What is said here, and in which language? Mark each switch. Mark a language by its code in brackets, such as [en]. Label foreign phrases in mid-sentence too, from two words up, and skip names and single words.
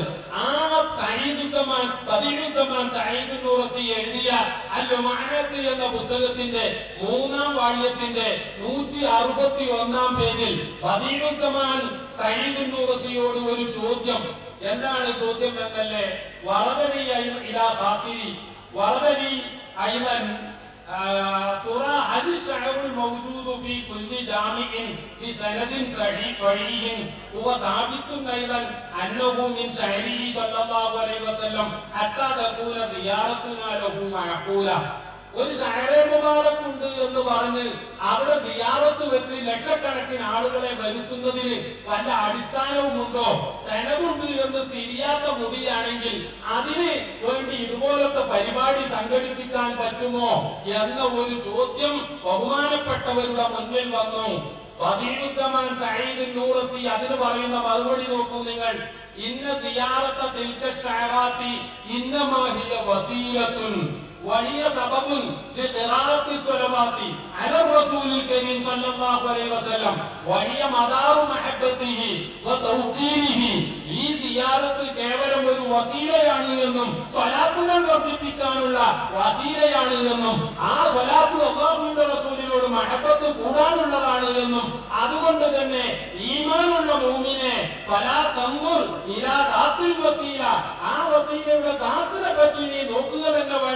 [ml] ആ സഈദുസ്സമാൻ സഈദ് നൂറസി എഴുതിയ അൽ ലുമഅത്ത് എന്ന പുസ്തകത്തിന്റെ 3-ാം വാള്യത്തിന്റെ 161-ാം പേജിൽ ബദീഉസ്സമാൻ സഈദ് നൂറസിയോട് ഒരു ചോദ്യം. എന്താണ് ചോദ്യം എന്നല്ലേ? [ar] وردني إلى خاطري وردني أيمن ترى هل الشعر الموجود في كل جامع بسند صحيح هو ثابت ايضا انه من شعره صلى الله عليه وسلم حتى تكون زيارتنا له معقوله. [ml] ഒരു ഷഅറേ മുബാറക് ഉണ്ട് എന്ന് പറഞ്ഞ് അവിടെ സിയാറത്ത് വെച്ച് ലക്ഷക്കണക്കിന് ആളുകളെ വരുത്തുന്നതിന് വല്ല അടിസ്ഥാനവുമുണ്ടോ? സനദുണ്ട് എന്ന് തിരിയാത്ത മുടിയാണെങ്കിൽ അതിന് വേണ്ടി ഇതുപോലത്തെ പരിപാടി സംഘടിപ്പിക്കാൻ പറ്റുമോ എന്ന ഒരു ചോദ്യം ബഹുമാനപ്പെട്ടവരുടെ മുന്നിൽ വന്നു. ബദീഉസ്സമാൻ സഈദ് നൂറസി അതിന് പറയുന്ന മറുപടി നോക്കൂ നിങ്ങൾ. [ar] إن زيارة تلك الشعرات إنما هي وسيلة وهي سبب لقراءة الصلوات على الرسول الكريم صلى الله عليه وسلم وهي مدار محبته وتوقيره. [ml] ഈ സിയാറത്ത് കേവലം ഒരു വസീലയാണ് എന്നും സ്വലാത്തുകൾ വർദ്ധിപ്പിക്കാനുള്ള വസീലയാണ് എന്നും ആ സ്വലാത്ത് അല്ലാഹുവിന്റെ റസൂലിനോട് മഹബത്ത് കൂടാനുള്ളതാണ് എന്നും അതുകൊണ്ട് തന്നെ ഈമാനുള്ള മൂമിനെ [ar] فلا تنظر إلى ذات الوسيلة, [ml] ആ വസീലയുടെ ദാത്തിനെ പറ്റി നീ നോക്കുക തന്നെ വേണ്ട.